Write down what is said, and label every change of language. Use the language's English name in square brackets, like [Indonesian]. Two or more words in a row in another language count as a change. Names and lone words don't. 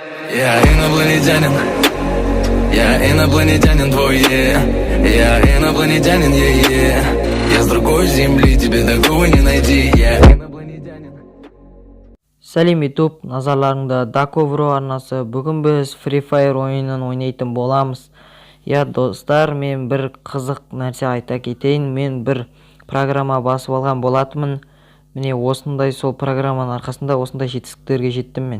[Russian] Я инопланетянин, я инопланетянин твой, я инопланетянин, я с другой земли, тебе такого не найти, я инопланетянин. [Kazakh] Сәлем YouTube, назарларыңда Даковро арнасы. Бүгін біз Free Fire ойынын ойнайтын боламыз. Достар, мен бір қызық нәрсе айта кетейін. Мен бір программа басып алған болатынмын. Міне осындай, сол программаның арқасында осындай жетістіктерге жеттім мен.